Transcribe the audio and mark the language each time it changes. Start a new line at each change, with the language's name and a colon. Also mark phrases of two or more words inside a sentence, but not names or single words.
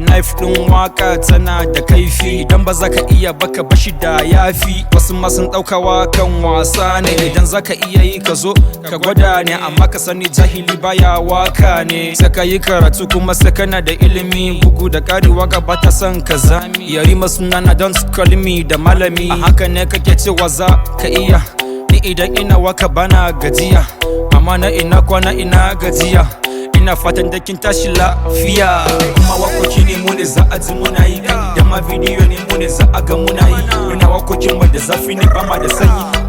Hausa: Knife ɗin waƙa tana da kaifi, idan ba za ka iya ba ka bashi da yafi. Wasu ma sun ɗauka waƙan wasa ne, idan za ka iya yi ka zo ka gwada ne, amma ka sani jahili baya waka ne. Sai ka yi karatu kuma sai kana da ilimi, bugu da ƙari waƙa ba ta son ka zami. Yarima sunana
English: don't call me
Hausa: da malami, a haka ne kake cewa za ka iya. Ni idan ina waka bana gajiya, amma na ina kwana ina gajiya. Ina fatan da kin tashi lafiya. In ma wakoki ne mu ne za a ji muna yi. Idan ma bidiyo ne mu ne za a ga muna yi. Muna wakokin mu da zafi ne ba ma da sanyi.